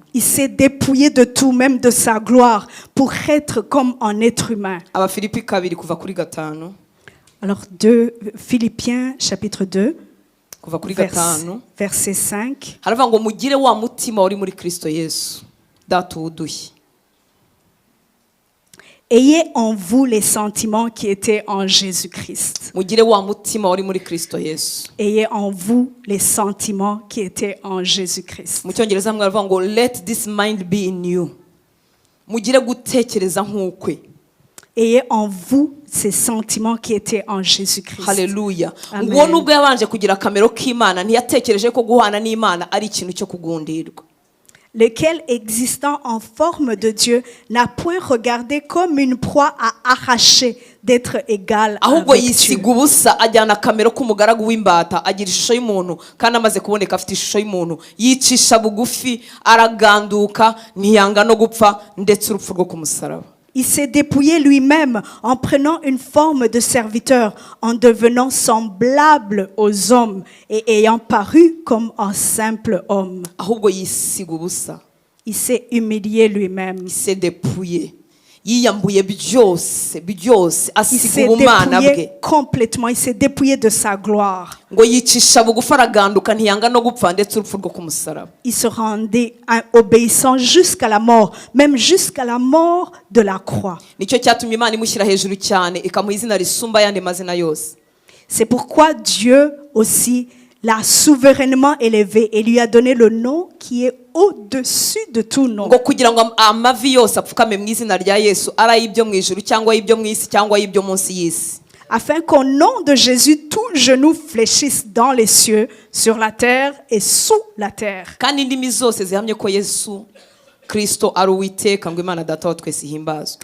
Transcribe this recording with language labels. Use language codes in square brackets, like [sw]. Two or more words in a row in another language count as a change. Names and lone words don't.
[fr] Il s'est dépouillé de tout, même de sa gloire, pour être comme un être humain. [rw] Abafilipi 2 kuva kuri 5. [fr] Alors Philippiens chapitre 2, [rw] kuva kuri 5 [fr] verset 5. [rw] haravuga ngo mugire wa mutima wari muri Kristo Yesu data wudushye. [fr] Ayez en vous les sentiments qui étaient en Jésus-Christ. [rw] mugire wa mutima wari muri Kristo Yesu. [fr] Ayez en vous les sentiments qui étaient en Jésus-Christ. [rw] mu cyongereza hamwe haravuga ngo [en] let this mind be in you. [rw] mugire gutekereza nk'ukwe. [fr] Ayez en vous ces sentiments qui étaient en Jésus-Christ. [rw] Haleluya. Amen. ngo nubwo yabanje kugira akamero k'Imana ntiyatekereje ko guhana n'Imana ari ikintu cyo kugundirwa. [fr] Lequel, existant en forme de Dieu, n'a point regardé comme une proie à arracher d'être égal [rw] ahubwo [fr] avec Dieu. [rw] yisiga ubusa ajyana akamero k'umugaragu w'imbata agira ishusho y'umuntu kandi amaze kuboneka afite ishusho y'umuntu yicisha bugufi araganduka ntiyanga no gupfa ndetse urupfu rwo ku musaraba. [fr] Il s'est dépouillé lui-même en prenant une forme de serviteur, en devenant semblable aux hommes et ayant paru comme un simple homme. [rw] ahubwo yisiga ubusa. [fr] Il s'est humilié lui-même. il s'est dépouillé. [rw] yiyambuye byose [fr] Il [rw] asiga [fr] s'est [rw] ubumana bwe [fr] dépouillé complètement. Il s'est dépouillé de sa gloire. [rw] ngo yicisha bugufi araganduka ntiyanga no gupfa ndetse urupfu rwo ku musaraba. [fr] Il se rendait obéissant jusqu'à la mort, même jusqu'à la mort de la croix. [rw] nicyo cyatumye Imana imushyira hejuru cyane ikamuha izina risumba ayandi mazina yose. [fr] C'est pourquoi Dieu aussi l'a souverainement élevé et lui a donné le nom qui est au-dessus de tout nom. [rw] ngo kugira ngo amavi yose apfukame mu izina rya Yesu, ari ay'ibyo mu ijuru cyangwa ay'ibyo mu isi cyangwa ay'ibyo munsi y'isi. [fr] Afin qu'au nom de Jésus, tout genou fléchisse dans les cieux, sur la terre et sous la terre. [rw] Kandi indimi zose zihamye ko Yesu Kristo ari Uwiteka, ngo Imana Data wa twese ihimbazwe.